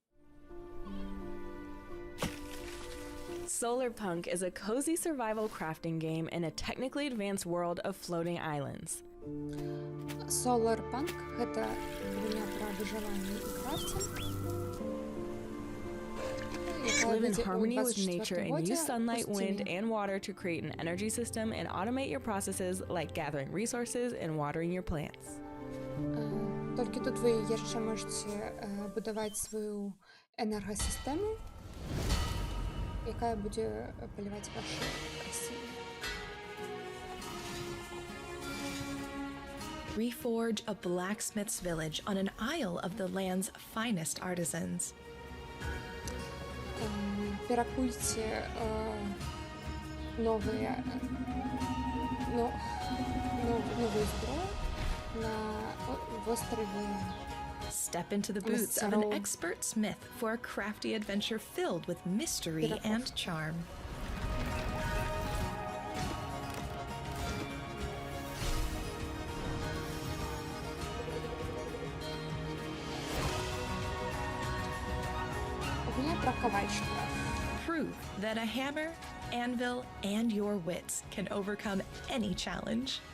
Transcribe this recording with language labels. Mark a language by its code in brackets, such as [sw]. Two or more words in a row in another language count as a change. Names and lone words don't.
[en] Solarpunk is a cozy survival crafting game in a technically advanced world of floating islands. [ru] Solarpunk — это гульня про выживание и крафтинг. [en] Live in harmony with nature and use sunlight, wind, and water to create an energy system and automate your processes like gathering resources and watering your plants. [be] Толькі тут вы яшчэ можаце будаваць сваю энергасістэму, якая будзе паліваць вашы расліны. [en] Reforge a blacksmith's village on an isle of the land's finest artisans. [be] Перакуйце новую зброю на вострове. [en] Step into the boots of an expert smith for a crafty adventure filled with mystery and charm. Prove that a hammer, anvil, and your wits can overcome any challenge.